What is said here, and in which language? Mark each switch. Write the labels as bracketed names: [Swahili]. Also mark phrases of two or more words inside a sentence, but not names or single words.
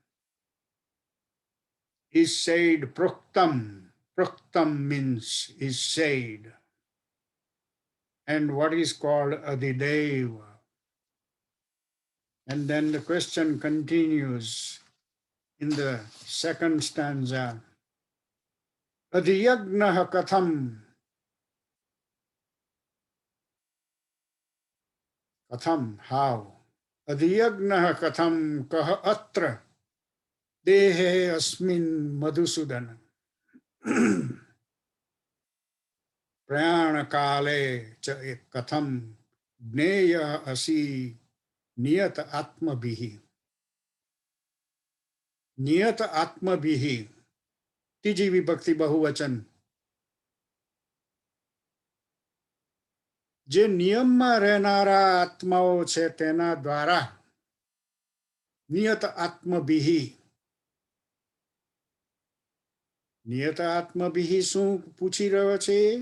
[English] Is said proktam. Proktam means is said. And what is called adhideva? And then the question continues in the second stanza. [Sanskrit] अधियज्ञः कथम्? [English] Katham, how? [Sanskrit] अधियज्ञः कथं कः अत्र देहे अस्मिन् मधुसूदन. प्रयाण काले च कथं ज्ञेय असि नियत आत्म भिहि. नियत आत्म भिहि. [Gujarati] ત્રીજી વિભક્તિ બહુવચન. જે નિયમમાં રહેનારા આત્માઓ છે તેના દ્વારા નિયત આત્મભિહિ. નિયત આત્મભિહિ શું પૂછી રહ્યો છે?